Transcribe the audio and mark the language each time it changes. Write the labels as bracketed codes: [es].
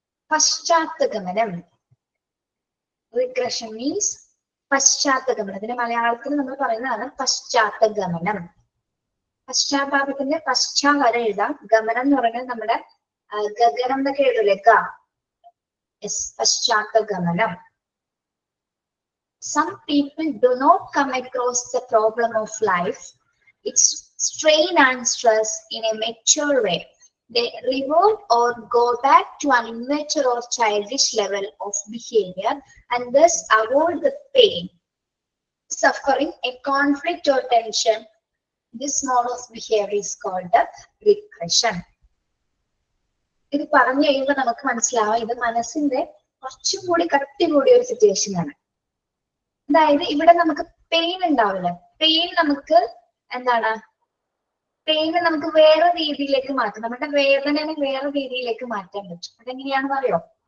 [ml] പശ്ചാത്തഗമനം. [en] regression means [ml] പശ്ചാത്തഗമനം. ഇതിന്റെ മലയാളത്തിൽ നമ്മൾ പറയുന്നതാണ് പശ്ചാത്തഗമനം. പശ്ചാത്താപത്തിന്റെ വരെ എഴുതാം. ഗമനം എന്ന് പറയുന്നത് നമ്മുടെ ഗഗനം എന്നൊക്കെ എഴുതൂലേ, പശ്ചാത്തഗമനം. [en] Some people do not come across the problem of life, its strain and stress in a mature way. They revert or go back to an immature or childish level of behavior and thus avoid the pain, suffering, a conflict or tension. This mode of behavior is called the regression. [ml] ഇത് പറഞ്ഞു കഴിയുമ്പോൾ നമുക്ക് മനസ്സിലാവാം ഇത് മനസ്സിന്റെ കുറച്ചും കൂടി കട്ടി കൂടിയ ഒരു സിറ്റുവേഷൻ ആണ്. അതായത് ഇവിടെ നമുക്ക് പെയിൻ ഉണ്ടാവില്ല. പെയിൻ നമുക്ക് എന്താണ്, പെയിൻ നമുക്ക് വേറെ രീതിയിലേക്ക് മാറ്റാം. നമ്മുടെ വേദനയെ വേറെ രീതിയിലേക്ക് മാറ്റാൻ പറ്റും. അതെങ്ങനെയാണെന്ന് അറിയോ?